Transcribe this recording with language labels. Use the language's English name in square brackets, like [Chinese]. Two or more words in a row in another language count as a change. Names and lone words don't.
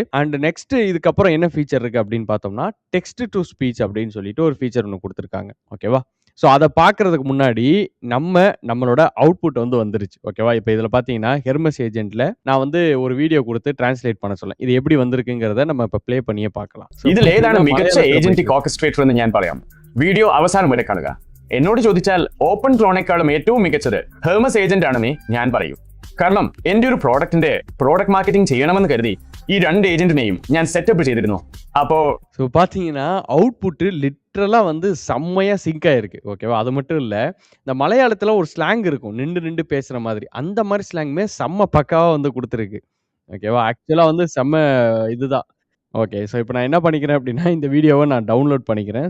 [English] and next [Tamil] இதுக்கப்புறம் என்ன ஃபீச்சர் இருக்குது அப்படின்னு பார்த்தோம்னா [English] text to speech [Tamil] அப்படின்னு சொல்லிட்டு ஒரு ஃபீச்சர் ஒன்று கொடுத்துருக்காங்க. ஓகேவா? ஸோ அதை பார்க்கறதுக்கு முன்னாடி நம்மளோட அவுட்புட் வந்து வந்துருச்சு. ஓகேவா? இப்போ இதில் பார்த்தீங்கன்னா ஹெர்மஸ் ஏஜென்ட்ல நான் வந்து ஒரு வீடியோ கொடுத்து டிரான்ஸ்லேட் பண்ண சொல்லேன். இது எப்படி வந்திருக்குங்கிறத நம்ம இப்போ ப்ளே பண்ணியே பார்க்கலாம். [Malayalam] ഇതിൽ ഏതാണ് മികച്ച [English] agentic orchestrator [Malayalam] എന്ന് ഞാൻ പറയാം. വീഡിയോ അവസാനം വരെ കാണുക. എന്നോട് ചോദിച്ചാൽ ഓപ്പൺ ക്ലോണേക്കാളും ഏറ്റവും മികച്ചത് ഹെർമസ് ഏജന്റ് ആണെന്ന് ഞാൻ പറയൂ. കാരണം എൻ്റെ ഒരു പ്രോഡക്റ്റിന്റെ [English] product marketing [Malayalam] ചെയ്യണമെന്ന് കരുതി ഈ രണ്ട് ഏജന്റിനെയും ഞാൻ സെറ്റപ്പ് ചെയ്തിരുന്നു. അപ്പോ [Tamil] ஸோ பார்த்தீங்கன்னா அவுட்புட்டு லிட்ரலாக வந்து செம்மையாக சிங்க் ஆயிருக்கு ஓகேவா. அது மட்டும் இல்லை, இந்த மலையாளத்தில் ஒரு ஸ்லாங் இருக்கும் நின்று நின்று பேசுகிற மாதிரி, அந்த மாதிரி ஸ்லாங்குமே செம்ம பக்காவாக வந்து கொடுத்துருக்கு ஓகேவா. ஆக்சுவலாக வந்து செம்ம இதுதான். ஓகே, ஸோ இப்போ நான் என்ன பண்ணிக்கிறேன் அப்படின்னா, இந்த வீடியோவை நான் டவுன்லோட் பண்ணிக்கிறேன்.